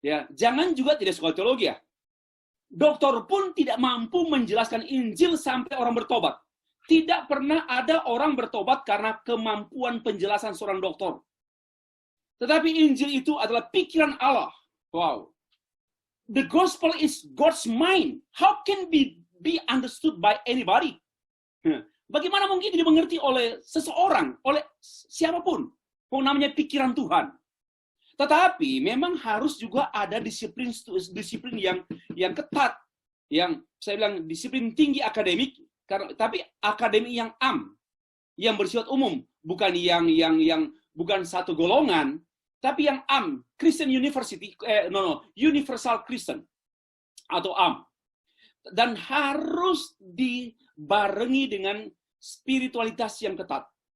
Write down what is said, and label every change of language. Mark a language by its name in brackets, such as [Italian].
[Indonesian] Jangan juga tidak sekolah teologi ya. Doktor pun tidak mampu menjelaskan Injil sampai orang bertobat. Tidak pernah ada orang bertobat karena kemampuan penjelasan seorang doktor. Tetapi Injil itu adalah pikiran Allah. [English] Wow. The gospel is God's mind. How can be understood by anybody? [Indonesian] Bagaimana mungkin dimengerti oleh seseorang, oleh siapapun? Namanya pikiran Tuhan. Tetapi memang harus juga ada disiplin yang ketat, yang saya bilang disiplin tinggi akademik, tapi akademik yang yang bersifat umum, bukan yang bukan satu golongan, tapi yang Christian University, Universal Christian atau dan harus dibarengi dengan spiritualitas yang ketat.